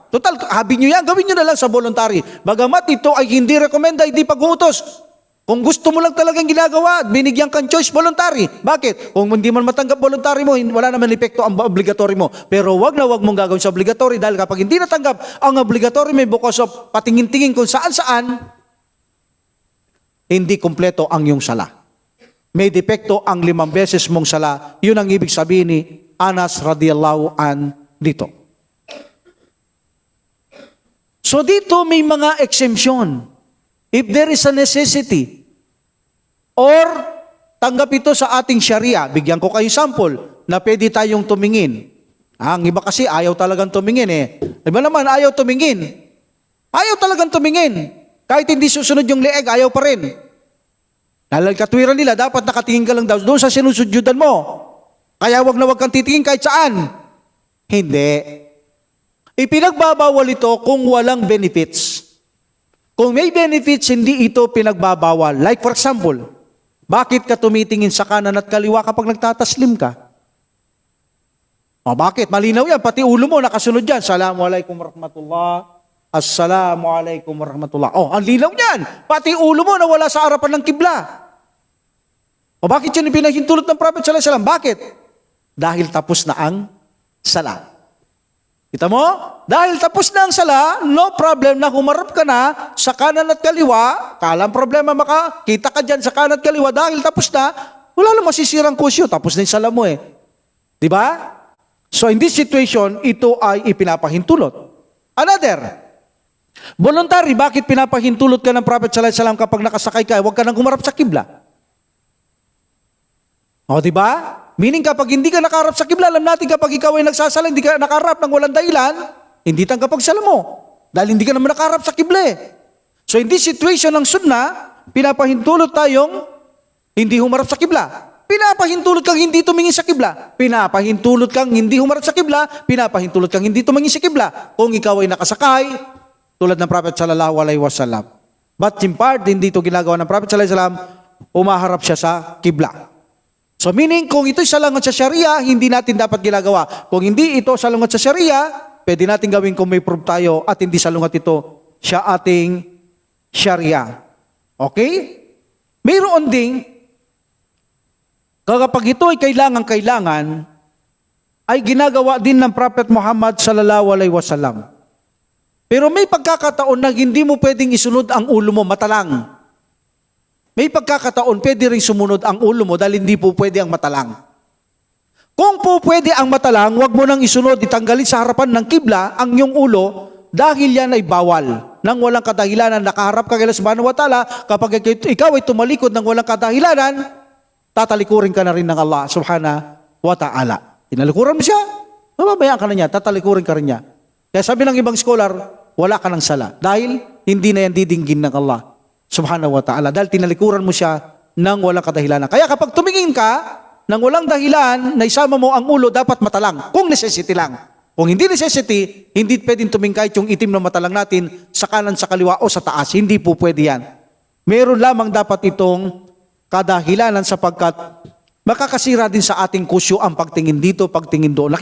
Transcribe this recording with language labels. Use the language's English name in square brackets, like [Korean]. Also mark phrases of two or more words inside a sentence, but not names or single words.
[Filipino] Total, habi niyo yan, gawin niyo na lang sa voluntary. Bagamat ito ay hindi rekomenda, hindi pag-uutos. Kung gusto mo lang talagang ginagawa, binigyan kang choice, voluntary. Bakit? Kung hindi man matanggap voluntary mo, wala naman epekto ang obligatory mo. Pero wag na wag mong gagawin sa obligatory dahil kapag hindi natanggap ang obligatory mo [English] because of [Filipino] patingin-tingin kung saan-saan, hindi kumpleto ang iyong sala. May depekto ang 5 beses mong sala. Yun ang ibig sabihin ni Anas [Arabic] رضي الله عن [Filipino] dito. So dito may mga exemption. [English] If there is a necessity, [Filipino] or tanggap ito sa ating Sharia, bigyan ko kayo sample na pwede tayong tumingin. Ang iba kasi ayaw talagang tumingin eh. Iba naman ayaw tumingin. Ayaw talagang tumingin. Kahit hindi susunod yung leeg, ayaw pa rin. Dahil katwiran nila, dapat nakatingin ka lang daw doon sa sinusudyudan mo. Kaya wag na wag kang titingin kahit saan. Hindi. Ipinagbabawal ito kung walang benefits. Kung may benefits, hindi ito pinagbabawal. [English] Like for example, [Filipino] bakit ka tumitingin sa kanan at kaliwa kapag nagtataslim ka? O bakit? Malinaw yan. Pati ulo mo nakasunod dyan. [Arabic] السلام عليكم ورحمة الله. السلام عليكم ورحمة الله. [Filipino] Oh, ang linaw niyan. Pati ulo mo nawala sa harapan ng kibla. O bakit yun pinahintulot ng Prophet [Arabic] صلى الله عليه وسلم? [Filipino] Bakit? Dahil tapos na ang sala. Kita mo? Dahil tapos na ang sala, [English] no problem [Filipino] na humarap ka na sa kanan at kaliwa. Kalang problema makakita ka dyan sa kanan at kaliwa dahil tapos na, wala lang masisirang kusyo. Tapos na yung sala mo eh. Di ba? [English] So in this situation, [Filipino] ito ay ipinapahintulot. Another, voluntary, bakit pinapahintulot ka ng Prophet [Arabic] صلى الله عليه وسلم [Filipino] kapag nakasakay ka, huwag ka nang humarap sa kibla? O di ba? Meaning kapag hindi ka nakaharap sa kibla, alam natin kapag ikaw ay nagsasala, hindi ka nakaharap ng walang dahilan, hindi tanggap ang sala mo. Dahil hindi ka naman nakaharap sa kibla eh. [English] So in this situation [Filipino] ng sunnah, pinapahintulot tayong hindi humarap sa kibla. Pinapahintulot kang hindi tumingin sa kibla. Pinapahintulot kang hindi humarap sa kibla. Pinapahintulot kang hindi tumingin sa kibla. Kung ikaw ay nakasakay, tulad ng Prophet [Arabic] صلى الله عليه وسلم. [English] But in part, [Filipino] hindi ito ginagawa ng Prophet [Arabic] صلى الله عليه وسلم, [Filipino] umaharap siya sa kibla. So meaning, kung ito'y salungat sa Sharia, hindi natin dapat ginagawa. Kung hindi ito salungat sa Sharia, pwede natin gawin kung may proof tayo at hindi salungat ito sa ating Sharia. Okay? Mayroon ding, kapag ito ay kailangan, ay ginagawa din ng Prophet Muhammad [Arabic] صلى الله عليه وسلم. [Filipino] Pero may pagkakataon na hindi mo pwedeng isunod ang ulo mo, matalang. May pagkakataon, pwede rin sumunod ang ulo mo dahil hindi po pwede ang matalang. Kung po pwede ang matalang, wag mo nang isunod, itanggalin sa harapan ng kibla ang iyong ulo dahil yan ay bawal. Nang walang kadahilanan, nakaharap ka kay Allah [Arabic] سبحانه وتعالى, [Filipino] kapag ikaw ay tumalikod ng walang kadahilanan, tatalikurin ka na rin ng Allah [Arabic] سبحانه وتعالى. [Filipino] Tinalikuran mo siya, mababayaan ka na niya, tatalikurin ka rin niya. Kaya sabi ng ibang scholar, wala ka ng sala dahil hindi na yan didinggin ng Allah [Arabic] سبحانه وتعالى, [Filipino] dahil tinalikuran mo siya ng walang kadahilanan. Kaya kapag tumingin ka ng walang dahilan na isama mo ang ulo, dapat matalang, kung necessity lang. Kung hindi necessity, hindi pwedeng tumingin kahit yung itim na matalang natin sa kanan, sa kaliwa o sa taas. Hindi po pwede yan. Meron lamang dapat itong kadahilanan sapagkat makakasira din sa ating kusyo ang pagtingin dito, pagtingin doon.